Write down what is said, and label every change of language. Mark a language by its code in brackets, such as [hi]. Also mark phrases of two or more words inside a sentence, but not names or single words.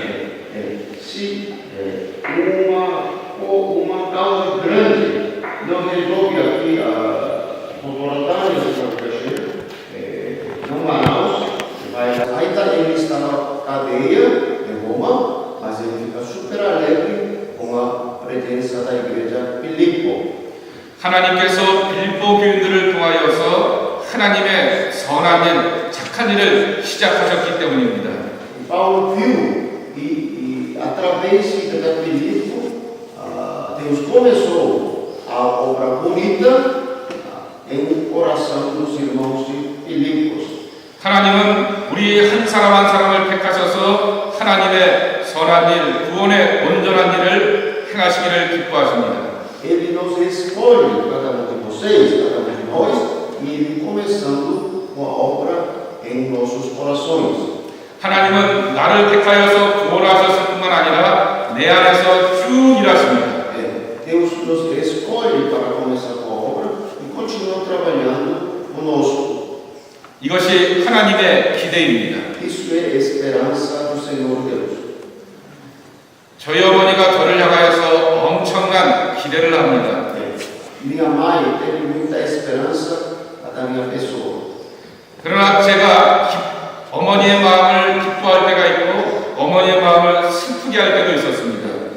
[pt] Se uma causa grande não resolve aqui a Rodoratária de Santa Caixeira, não Manaus, ele está na cadeia de Roma, mas ele fica super alegre com a presença da igreja Filipo. [ko] 하나님께서 빌립보 교인들을 통하여서 하나님의 선한 일, 착한 일을 시작하셨기 때문입니다. [pt] Paulo viu e através de Filipo, Deus começou a obra bonita em coração dos irmãos de Filipos. [ko] 하나님은 우리 한 사람 한 사람을 택하셔서 하나님의 선한 일, 구원의 온전한 일을 행하시기를 기뻐하십니다. [pt] Ele nos escolhe, cada um de vocês, cada um de nós, e ele começando com a obra em nossos corações. [ko] 하나님은 나를 택하여서 구원하셨을 뿐만 아니라 내 안에서 쭉 일하십니다. [pt] Deus nos escolhe para começar com a obra e continua trabalhando conosco. [ko] 이것이 하나님의 기대입니다. [pt] Isso é esperança do Senhor Deus. [ko] 저희 어머니가 저를 향하여서 엄청난 기대를 합니다. [pt] Minha mãe teve muita esperança da minha pessoa. [ko] 그러나 제가 어머니의 마음을 기뻐할 때가 있고 어머니의 마음을 슬프게 할 때도 있었습니다.